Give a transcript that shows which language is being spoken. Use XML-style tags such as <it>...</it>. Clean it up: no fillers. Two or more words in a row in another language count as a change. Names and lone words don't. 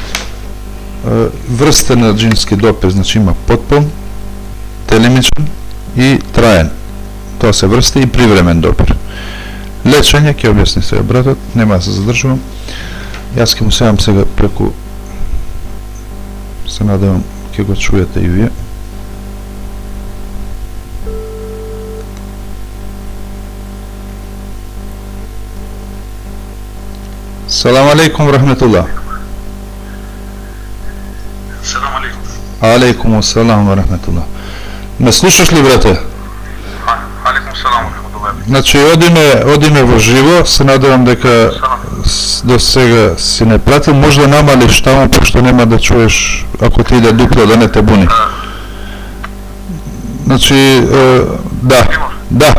<mk>Врста на джински допир, значи има потпун, телемичен и траен. Тоа се врста и привремен допир. Лечење, ќе објасни сега братот, нема да се задржувам. Јас ќе му сеам сега преку, се надевам ќе го чуете и вие.</mk> <ar>سلام عليكم رحمة الله. سلام عليكم. عليكم السلام ورحمة الله.</ar> <mk>Ме слушаш ли, брате?</mk> <ar>عليكم سلام ورحمة الله.</ar> <mk>Значи одиме во живо, се надевам дека до сега си не пратил, може да намалиш таму, пошто нема да чуеш ако ти иде дупло да не те буни. Значи, да.</mk>